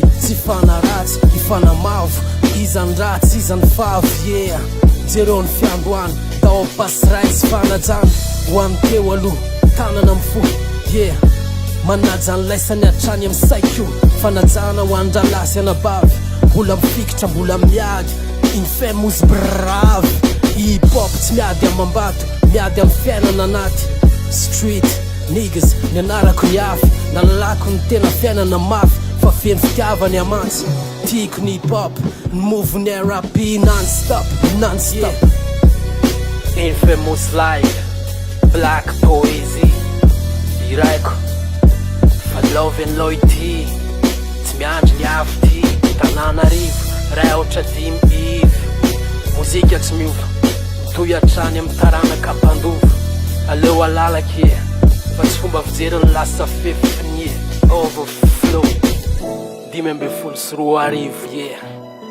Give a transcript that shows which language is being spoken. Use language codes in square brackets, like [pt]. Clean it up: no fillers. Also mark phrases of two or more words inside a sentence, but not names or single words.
[mg] Tsy fanaratsy, ifanamavo. Izany ratsy, izany favy, yeah. Jereo ny fiandohany, tao pasiray sy fanajany. Ho any teo aloha, tanana mifo, yeah. Manaja ny laisany atrany amin'ny saiko. Fanajana ho andralasy anabavy. Mbola mifikitra, mbola miady. [en] Infamous brave. [mg] Hip-hop tsy miady amam-bato, miady amin'ny fiainana anaty. [en] Street niggas, [mg] ny anarako ny afy. Nalalako ny tena fiainana mafy. Fa feno fitiavany amantsy. Tiako ny hip-hop, ny move ny RAP [en] non-stop, non-stop, yeah. Infamous life, black poesy. [mg] Iraiko, fa [en] love and loyalty. [mg] Tsy miandry ny afy ty. Tananarivo, ray otra dimy ivy. Mozika tsy miova, mitohy atrany amin'ny taranaka mpandova. Aleo alalaky, fa tsy fomba fijery ny lasa fefiny, overflow. 5 ambin'ny folo sy 2 arivo, yeah.